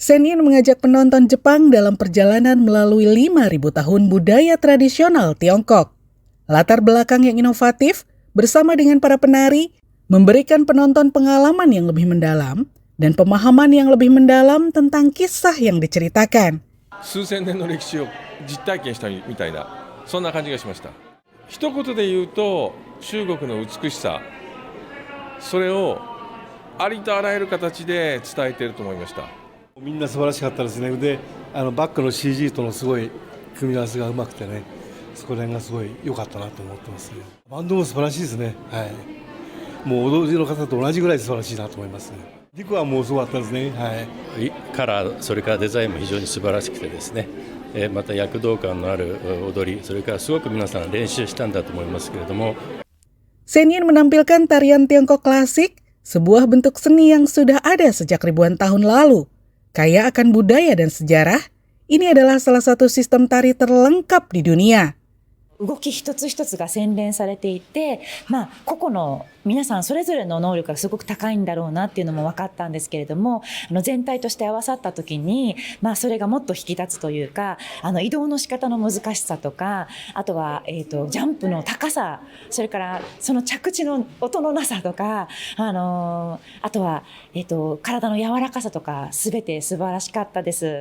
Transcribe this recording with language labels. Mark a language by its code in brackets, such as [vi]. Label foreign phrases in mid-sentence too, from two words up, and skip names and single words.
[id] Sennin mengajak penonton Jepang dalam perjalanan melalui 5.000 tahun budaya tradisional Tiongkok. Latar belakang yang inovatif bersama dengan para penari memberikan penonton pengalaman yang lebih mendalam dan pemahaman yang lebih mendalam tentang kisah yang diceritakan. [ja] 数千年の歴史を実体験したみたいな、そんな感じがしました。一言で言うと、中国の美しさ、それをありとあらゆる形で伝えていると思いました。みんな素晴らしかったですね。で、バックの CG とのすごい組み合わせがうまくてね、そこら辺がすごい良かったなと思ってますね。バンドも素晴らしいですね。はい。もう踊りの方と同じぐらい素晴らしいなと思いますね。リクはもうすごかったですね。はい。カラー、それからデザインも非常に素晴らしくてですね、また躍動感のある踊り、それからすごく皆さん練習したんだと思いますけれども。 [id] Sennin menampilkan tarian Tiongkok klasik, sebuah bentuk seni yang sudah ada sejak ribuan tahun lalu. Kaya akan budaya dan sejarah, ini adalah salah satu sistem tari terlengkap di dunia. [ja] 動き一つ一つが洗練されていて、個々の皆さんそれぞれの能力がすごく高いんだろうなっていうのも分かったんですけれども、全体として合わさった時に、それがもっと引き立つというか、移動の仕方の難しさとか、あとは、ジャンプの高さ、それからその着地の音のなさとか、あとは、体の柔らかさとか、すべて素晴らしかったです。